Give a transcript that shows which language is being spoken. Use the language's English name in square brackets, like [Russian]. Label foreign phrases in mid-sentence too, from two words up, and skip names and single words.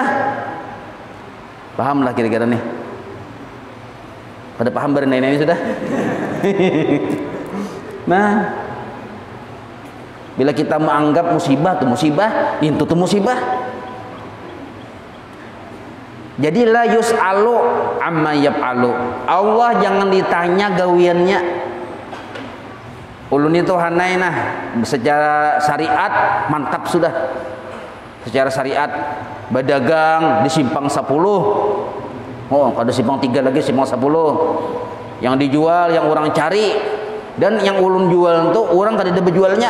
[Banjar] Paham lah kira-kira nih. Pada paham berenai ini sudah? Nah, bila kita menganggap musibah itu musibah, itu tuh musibah. Jadi [Arabic] لا يسأل عما يفعل. [Banjar] Allah jangan ditanya gawiannya. Ulun itu hanai nah secara syariat mantap sudah. Secara syariat berdagang di simpang 10. Oh, ada simpang 3 lagi, simpang 10. Yang dijual yang orang cari, dan yang ulun jual itu orang tadi ada berjualnya.